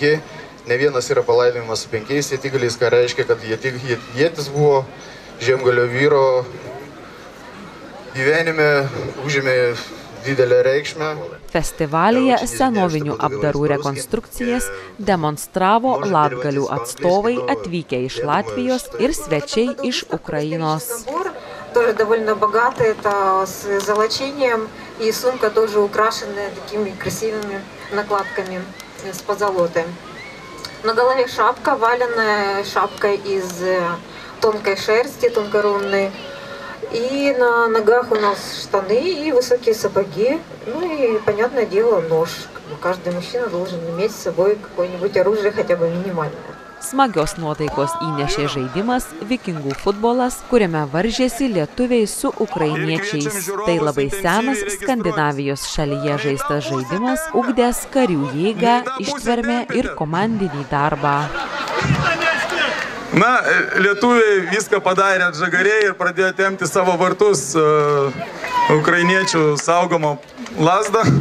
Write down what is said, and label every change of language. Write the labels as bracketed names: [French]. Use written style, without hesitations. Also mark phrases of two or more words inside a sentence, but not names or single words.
[Lithuanian] Ne vienas yra palaidojimas su 5 ietigaliais, ką reiškia, kad ietis buvo Žiemgalio vyro gyvenime užėmė didelę reikšmę. Festivalyje senovinių apdarų rekonstrukcijas demonstravo latgalių atstovai atvykę iš Latvijos ir svečiai iš Ukrainos. [Russian] Тоже довольно богатая, это с золочением, и сумка тоже украшенная такими красивыми накладками с позолотой. На голове шапка, валенная шапка из тонкой шерсти, тонкорунной. И на ногах у нас штаны и высокие сапоги. Ну и, понятное дело, нож. Каждый мужчина должен иметь с собой какое-нибудь оружие, хотя бы минимальное. [Lithuanian] Smagios nuotaikos įnešė žaidimas Vikingų futbolas, kuriame varžėsi lietuviai su ukrainiečiais. Tai labai senas Skandinavijos šalyje žaistas žaidimas, ugdęs karių jėgą, ištvermę ir komandinį darbą. Na, lietuviai viską padarė atžagariai ir pradėjo tempti savo vartus ukrainiečių saugomo lazdą.